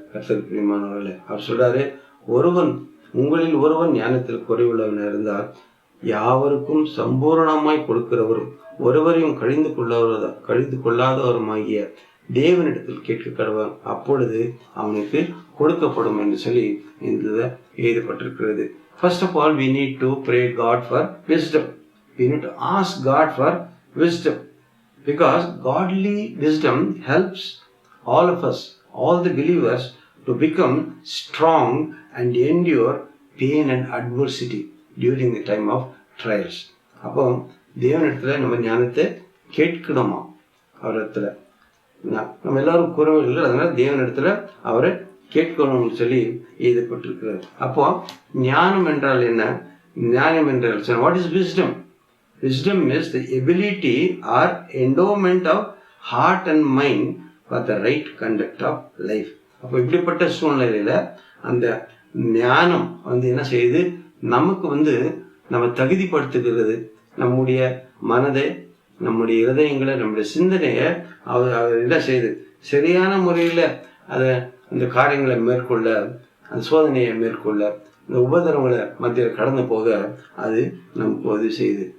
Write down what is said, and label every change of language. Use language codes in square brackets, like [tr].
[ta] கர்த்தருக்கு பிரியமானவர்களே, அவர் சொல்றாரு, உங்களில் ஒருவன் ஞானத்தில் குறைவுள்ளவன் இருந்தால் யாவருக்கும் சம்பூர்ணமாய் கொடுக்கிறவரும் ஒருவரையும் கழிந்து கொள்ளாதவருமாகிய தேவனிடத்தில் கேட்க கடவன், அப்பொழுது அவனுக்கு கொடுக்கப்படும் என்று சொல்லி இந்த எழுதப்பட்டிருக்கிறது. [en] First of all, we need to pray God for wisdom. We need to ask God for wisdom, because godly wisdom helps all of us, all the believers, to become strong and endure pain and adversity during the time of trials. [ta] அப்போ தேவனிடத்துல நம்ம ஞானத்தை கேட்கணுமா? அவரிடத்துல நம்ம எல்லாரும் குறைவுகள், அதனால தேவனிடத்துல அவரை கேட்கணும்னு சொல்லி எழுதப்பட்டிருக்கிறார். அப்போ ஞானம் என்றால் என்ன? ஞானம் என்றால் [en] what is wisdom? Wisdom is the ability or endowment of heart and mind for the right conduct of life. [ta] அப்போ இப்படிப்பட்ட சூழ்நிலையில அந்த ஞானம் என்ன செய்யுது, நமக்கு நம்ம தகுதிப்படுத்துகிறது. நம்முடைய மனதை, நம்முடைய இதயங்களை, நம்முடைய சிந்தனையை அவர் என்ன செய்யுது, சரியான முறையில அந்த காரியங்களை மேற்கொள்ள, அந்த சோதனையை மேற்கொள்ள, இந்த உபதிரவங்களை மத்தியில் கடந்து போக அது நமக்கு உதவி செய்யுது.